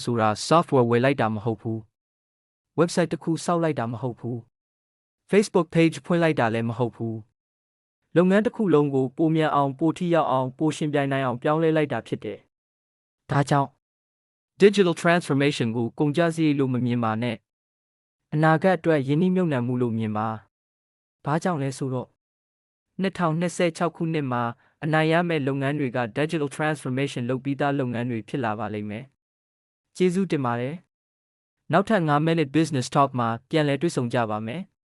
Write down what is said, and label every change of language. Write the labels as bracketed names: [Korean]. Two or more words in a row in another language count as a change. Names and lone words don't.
[Burmese] ဆိုတာ software ဝယ်လိုက်တာမဟုတ်ဘူး website တစ်ခုစောက်လိုက်တာမဟုတ်ဘူး Facebook page ဖွင့်လိုက်တာလည်းမဟုတ်ဘူးလုပ်ငန်းတစ်ခုလုံးကိုပိုမြန်အောင်ပိုထိရောက်အောင်ပိုရှင်ပြိုင်နိုင်အောင်ပြောင်းလဲလိုက်တာဖြစ်တယ်ဒါကြောင့် [English] digital transformation [Burmese] ကိုကုန်ကျစရိတ်လို့မမြင်ပါနဲ့အနာဂတ်အတွက်ယင်းနှိမ့်မြုပ်နှံမှုလို့မြင်ပါဘာကြောင့်လဲဆိုတော့ 2026ခုနှစ်မှာအနိုင်ရမယ့်လုပ်ငန်းတွေက [English] digital transformation [Burmese] လုပ်ပြီးသားလုပ်ငန်းတွေဖြစ်လာပါလိမ့်မယ်။ကျေးဇူးတင်ပါတယ်။နောက်ထပ်5 minute business talk မှာပြန်လည်တွေ့ဆုံကြပါမယ်။